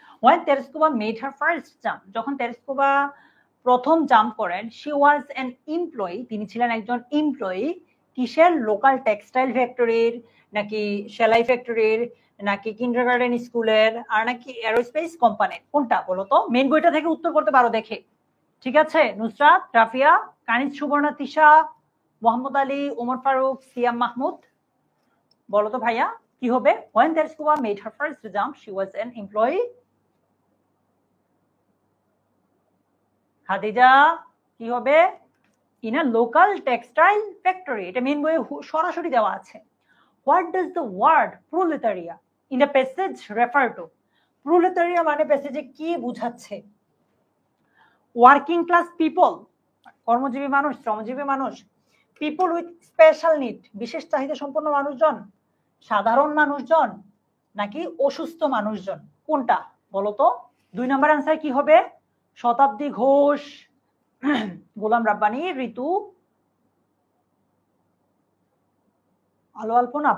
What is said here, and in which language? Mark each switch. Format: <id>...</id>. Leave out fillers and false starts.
<en>When Tereskova made her first jump,</en> <bn>যখন Tereshkova প্রথম jump করেন,</bn> <en>she was an employee,</en> <bn>তিনি ছিলেন একজন এমপ্লয়ি। কিসের? লোকাল টেক্সটাইল ফ্যাক্টরির, নাকি সেলাই ফ্যাক্টরির, নাকি কিন্ডারগার্টেন স্কুলের, আর নাকি এরোস্পেস কোম্পানির? কোনটা বলো তো? মেন বইটা থেকে উত্তর করতে পারো দেখে। ঠিক আছে, নুসরাত, রাফিয়া, কানিজ, সুবর্ণা, তিশা, মোহাম্মদ আলী, ওমর ফারুক, সিয়াম মাহমুদ, বলো তো ভাইয়া কি হবে?</bn> <en>When Tereskova made her first jump, she was an employee.</en> <bn>Khadija কি হবে?</bn> <en>In a local textile factory.</en> <bn>এটা মেন বইয়ে সরাসরি দেওয়া আছে।</bn> <en>What does the word proletariat in the passage refer to?</en> <bn>Proletariat মানে প্যাসেজে কি বোঝাচ্ছে?</bn> <en>working class people,</en> <bn>কর্মজীবী মানুষ, শ্রমজীবী মানুষ,</bn> <en>people with special need,</en> <bn>বিশেষ চাহিদা সম্পন্ন মানুষজন, সাধারণ মানুষজন, নাকি অসুস্থ মানুষজন? কোনটা বলো তো? 2 নম্বর অ্যান্সার কি হবে? শতাব্দী ঘোষ, গোলাম রাব্বানী, ঋতু, আলো আলপনা।</bn>